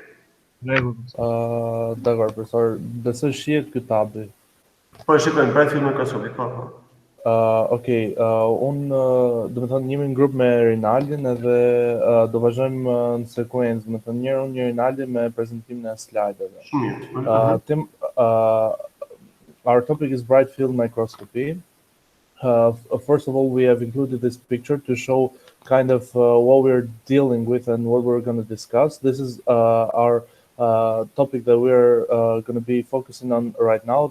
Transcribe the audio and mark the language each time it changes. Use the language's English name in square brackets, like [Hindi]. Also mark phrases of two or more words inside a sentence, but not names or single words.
[Albanian] Dakor, profesor, besoj shihet ky tabli. Po, shikojmë, bëjt film me Kasovi, po. Okej, unë do të thënë jemi në grup me Rinaldin edhe do vazhdojmë në sekuencë, do të thënë njëri unë, njëri Rinaldi me prezantimin e slajdeve. [English] Our topic is bright field microscopy. First of all, we have included this picture to show kind of what we're dealing with and what we're going to discuss. This is our topic that we're going to be focusing on right now.